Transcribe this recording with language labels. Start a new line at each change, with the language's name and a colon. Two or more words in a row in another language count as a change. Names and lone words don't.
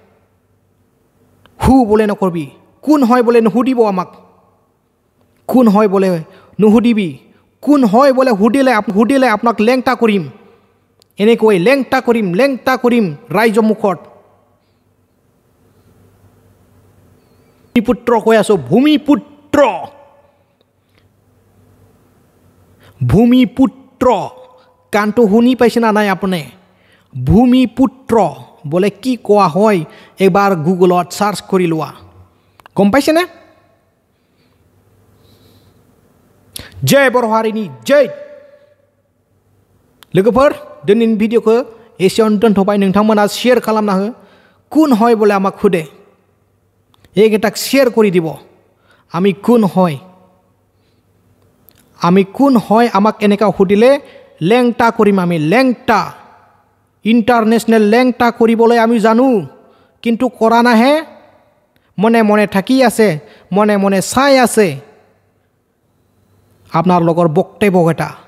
Assamese: হু বোলে নকবি কোন হয় বোলে নুসুধিব আমাক কোন হয় বোলে নুসুধিবি কোন হয় বোলে সুধিলে আপোনাক লেংটা কৰিম এনেকৈ লেংটা কৰিম ৰাইজৰ মুখত ভূমিপুত্ৰ কৈ আছো ভূমিপুত্ৰ কাণটো শুনি পাইছে না নাই আপুনি ভূমিপুত্ৰ বোলে কি কোৱা হয় এবাৰ গুগলত সাৰ্চ কৰি লোৱা গম পাইছেনে
Bodo: जय बर' हारिनि जय लोगोफोर दिनैनि भिडिअखौ एसेयावनो दोनथ'बाय नोंथांमोना शेयार खालामना हो
Assamese: কোন হয় বলে আমাক খুদে এইকেইটাক शेयार কৰি দিব আমি কোন হয় আমাক এনেকা সুধিলে লেংটা কৰিম আমি লেংটা ইণ্টাৰনেশ্যনেল লেংটা কৰিবলৈ আমি জানো কিন্তু কৰা নাহে মনে মনে থাকি আছে মনে মনে চাই আছে আপনার লগৰ বক্তব্যকেইটা